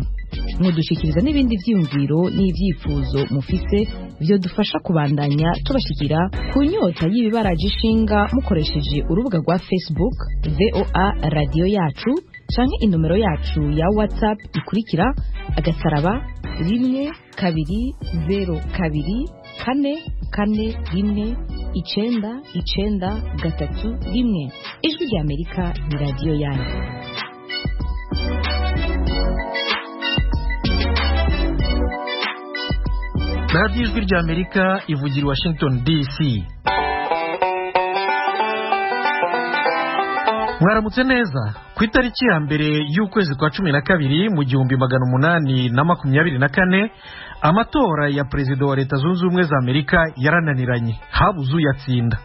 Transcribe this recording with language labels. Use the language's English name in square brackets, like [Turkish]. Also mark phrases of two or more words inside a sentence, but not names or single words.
[Rundi] Mudushikiriza n'ibindi vyiyumviro n'ivyifuzo mufise byo dufasha kubandanya tubashikira ku nyota y'ibibaraje ishinga mukoresheje urubuga rwa Facebook VOA Radio Yacu canke inomero yacu ya WhatsApp ikurikira *120 2 4 4 1 Ijwi rya Amerika ni radio yanyu. radiyo ijwi rya Amerika ivugira i Washington DC. Mwaramutse neza. Ku itariki ya mbere y'ukwezi kwa 12 mu 1824 amatora ya perezida wa Leta Zunze Ubumwe za Amerika yarananiranye, habuze uyatsinda.